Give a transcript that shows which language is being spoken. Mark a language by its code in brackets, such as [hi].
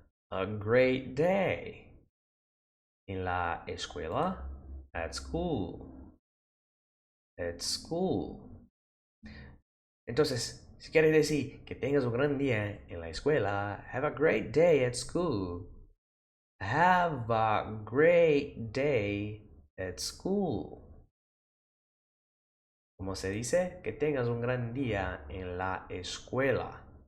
[en] A great day. [es] En la escuela, [en] at school. At school. [es] Entonces, si quieres decir que tengas un gran día en la escuela, [en] have a great day at school. Have a great day at school. [es] ¿Cómo se dice? Que tengas un gran día en la escuela.